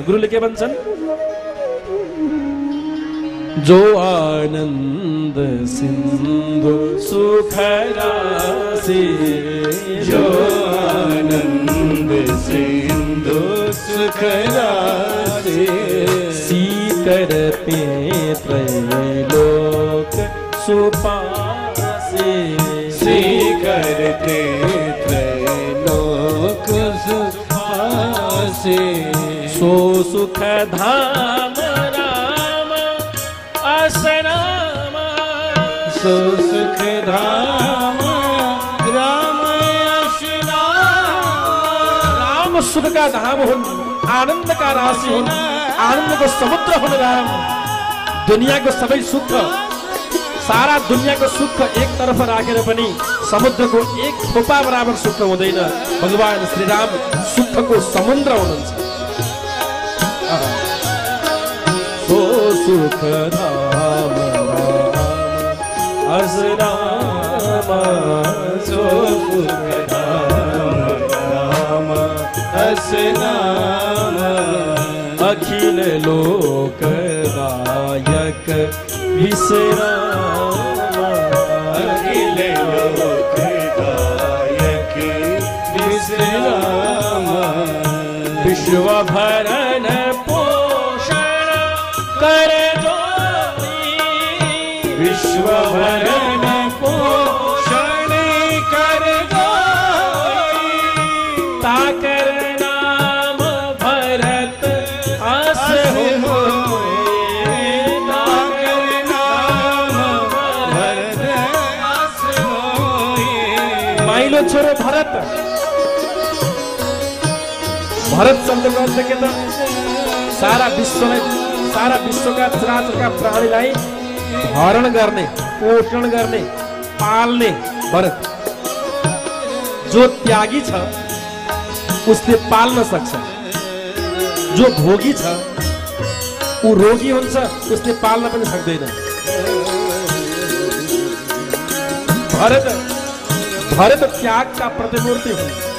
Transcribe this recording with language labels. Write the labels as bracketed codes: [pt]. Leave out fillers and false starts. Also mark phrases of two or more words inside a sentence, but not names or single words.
[ne] गुरुले के भन्छन्? [awa] जो आनन्द सिन्धु सुख राशि, जो आनन्द सिन्धु सुख राशि, सीकर पे त्रैलोक सुपासे, सीकर ते त्रैलोक सुख धाम राम असराम सो सुख धाम राम [ne] राम सुख का धाम हुन्, आनंद का राशि हुन्, आनंद को समुद्र हुन् राम। दुनिया को सबै सुख, सारा दुनिया को सुख एक तरफ राखेर पनि समुद्र को एक थोपा बराबर सुख हुँदैन। भगवान श्री राम सुख को समुद्र हुनुहुन्छ। [awa] सो सुख धाम असराम सो सुख धाम असराम अखिल लोक दायक विश्राम अखिल लोक दायक विश्राम विश्व भरण पोषण कर विश्व भरण पोषण कर ताकर नाम भरत आस [ne] माइलो छोरो भरत। भरत शब्दको अर्थ के त सारा विश्वका चराचरका प्राणीलाई धारण गर्ने, पोषण गर्ने, पाल्ने भरत। जो त्यागी छ उसले पाल्न सक्छ, जो भोगी छ ऊ रोगी हुन्छ, उसले पाल्न पनि सक्दैन। भरत त्यागका प्रतिमूर्ति हुन्।